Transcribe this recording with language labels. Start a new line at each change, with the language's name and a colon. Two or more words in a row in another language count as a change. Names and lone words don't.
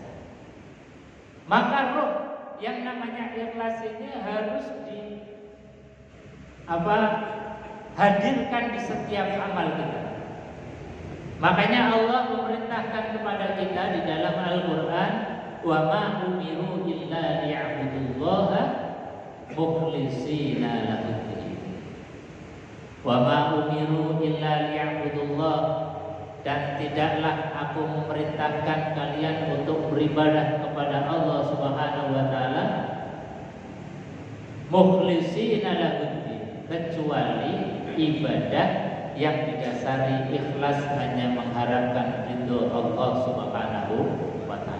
Indonesian: Maka ruh yang namanya ikhlas ini harus hadirkan di setiap amal kita. Makanya Allah memerintahkan kepada kita di dalam Al-Quran,
Arabic: وما أمروا إلا ليعبدوا الله مخلصين له الدين. وما أمروا إلا ليعبدوا الله,
Indonesian: dan tidaklah aku memerintahkan kalian untuk beribadah kepada Allah
Arabic: سبحانه وتعالى مخلصين له الدين,
Indonesian: kecuali ibadah yang didasari ikhlas hanya mengharapkan ridho Allah
Arabic: سبحانه وتعالى.